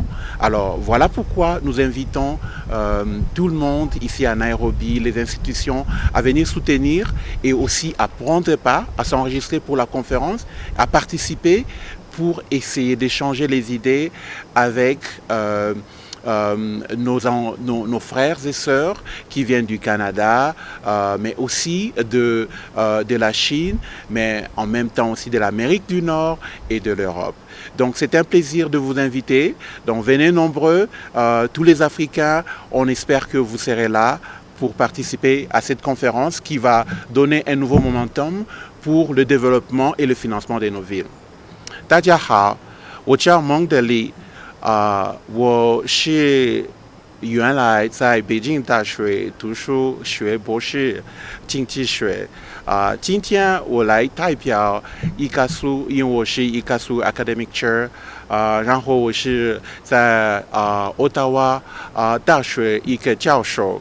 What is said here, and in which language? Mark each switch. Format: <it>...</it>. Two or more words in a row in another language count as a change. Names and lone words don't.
<fr>Alors voilà pourquoi nous invitons tout le monde ici à Nairobi, les institutions, à venir soutenir et aussi à prendre part, à s'enregistrer pour la conférence, à participer pour essayer d'échanger les idées avec nos frères et sœurs qui viennent du Canada, mais aussi de la Chine, mais en même temps aussi de l'Amérique du Nord et de l'Europe. Donc c'est un plaisir de vous inviter. Donc venez nombreux, tous les Africains, on espère que vous serez là pour participer à cette conférence qui va donner un nouveau momentum pour le développement et le financement de nos villes.</fr> <zh>大家好，我叫蒙德利。我是原来在北京大学读书学博士经济学。今天我来代表ICASU，因为我是 ICASU</zh> <en>Academic Chair，</en> <zh>然后我是在Ottawa大学一个教授。</zh>